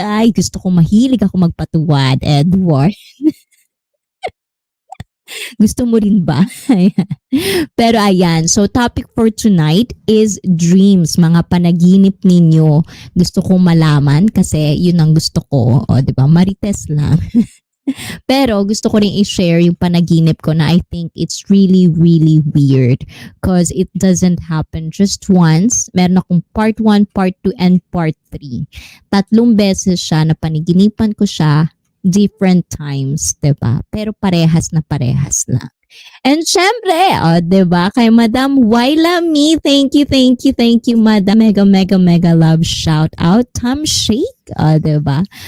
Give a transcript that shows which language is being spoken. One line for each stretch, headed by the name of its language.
Filipino: Ay, gusto ko mahilig ako magpatuwad, Edward. Gusto mo rin ba? Pero ayan,
English: so topic for tonight is dreams,
Filipino: mga panaginip ninyo. Gusto kong malaman kasi yun ang gusto ko. O, di ba? Marites lang. Pero gusto ko rin i-share yung panaginip ko na
English: I think it's really, really weird because it doesn't happen just once.
Filipino: Meron akong part 1, part 2, and part 3. 3 beses siya na panaginipan ko siya
English: different times,
Filipino: 'di ba? Pero parehas na parehas lang. And syempre, diba, kay Madam Waila Me,
English: thank you, Madam. Mega, mega, mega love shout out. Tom Shake, diba?